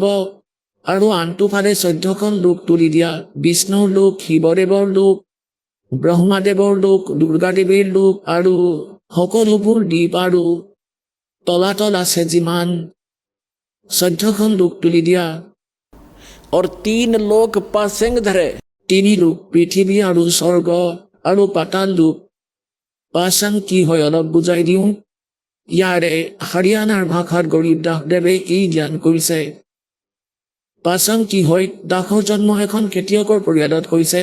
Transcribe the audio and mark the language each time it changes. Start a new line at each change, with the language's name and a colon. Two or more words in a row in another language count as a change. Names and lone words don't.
Assamese: আৰু আনটো ফালে 14খন লোক তুলি দিয়া, বিষ্ণুৰ লোক, শিৱদেৱৰ লোক, ব্ৰহ্মাদেৱৰ লোক, দুৰ্গাদেৱীৰ লোক, আৰু সকলোবোৰ দ্বীপ আৰু তলাতল আছে যিমান, 14খন লোক তুলি দিয়া।
Hindi: और 3 लोक पासेंग धरे,
Assamese: 3 লোক পৃথিৱী আৰু স্বৰ্গ আৰু পাতাল লোক। পাচাং কি হয় অলপ বুজাই দিওঁ। ইয়াৰে হাৰিয়ানাৰ ভাষাত গৰীবদাস দেৱে এই জ্ঞান কৰিছে। পাচাং কি হয়, দাসৰ জন্ম এখন খেতিয়কৰ পৰিয়ালত হৈছে।